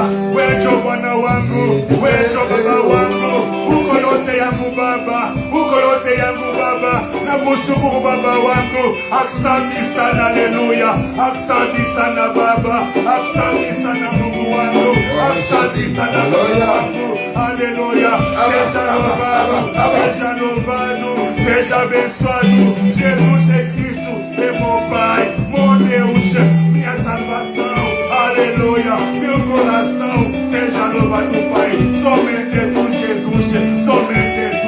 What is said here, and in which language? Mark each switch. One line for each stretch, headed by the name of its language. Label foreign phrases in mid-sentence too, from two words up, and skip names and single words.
Swahili: Wecho Bwana wangu, wecho Baba wangu. Uko yote yangu Baba, uko yote yangu Baba. Nakushukuru Baba wangu. Asante sana, haleluya. Asante sana Baba, asante sana Mungu wangu. Asante sana Baba wangu. Haleluya.
Portuguese: Seja louvado, seja louvado, seja abençoado. Jesus é Cristo, é meu Pai, meu Deus, minha salvação. Aleluia. Meu coração, seja louvado, Pai. Somente tu, Jesus, somente tu.